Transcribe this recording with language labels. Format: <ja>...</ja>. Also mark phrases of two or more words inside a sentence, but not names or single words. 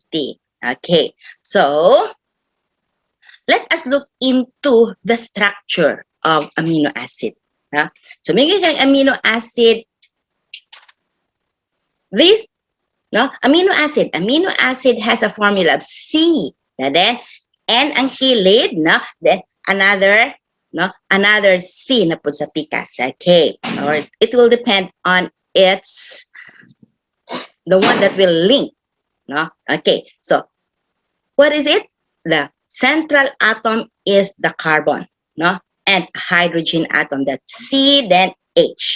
<en>Okay, so let us look into the structure of amino acid. So may amino acid this no amino acid has a formula of C, and then N</en> <hil>ang kilid,</hil> <en>no, then another</en> <hil>C na po sa pikas,</hil> <en>okay, or it will depend on its the one that will link, no, okay. So what is it? The central atom is the carbon, no, and hydrogen atom, that's C, then H.</en>